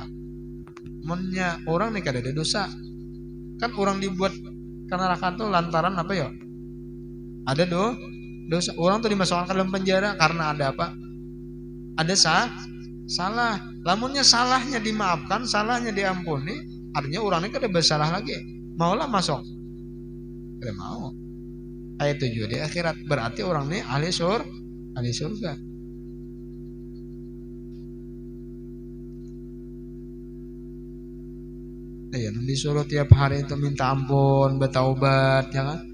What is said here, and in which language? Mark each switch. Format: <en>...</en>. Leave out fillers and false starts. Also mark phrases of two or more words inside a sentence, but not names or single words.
<bjn>Mennya orang nih kada ada dosa, kan orang dibuat ke neraka tuh lantaran apa ya? Ada dosa. Orang tuh dimasukkan ke dalam penjara karena ada apa? Ada salah. Lamunnya salahnya dimaafkan, salahnya diampuni, artinya orangnya kada bersalah lagi. Maulah masuk? Kada mau. Ayat 7 di akhirat berarti orang ini ahli surga. Ya, disuruh tiap hari itu minta ampun, bertaubat, ya kan?</bjn>